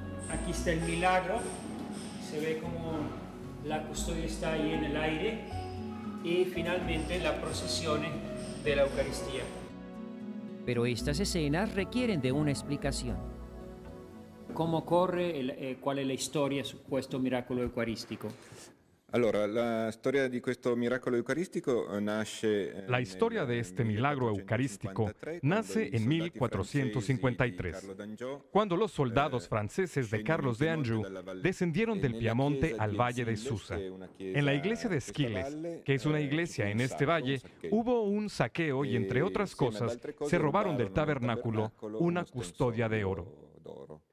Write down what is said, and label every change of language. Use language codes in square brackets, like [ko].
[es] Aquí está el milagro. Se ve como la custodia está ahí en el aire. Y finalmente la procesión de la Eucaristía. Pero estas escenas requieren de una explicación. ¿Cómo corre, cuál es la historia [it] su questo miracolo eucaristico? Allora, la storia di questo miracolo eucaristico nasce... [es] La historia de este milagro eucarístico nace en 1453, cuando los soldados franceses de Carlos de Anjou descendieron del Piamonte al valle de Susa. En la iglesia de Esquiles, que es una iglesia en este valle, hubo un saqueo y, entre otras cosas, se robaron del tabernáculo una custodia de oro.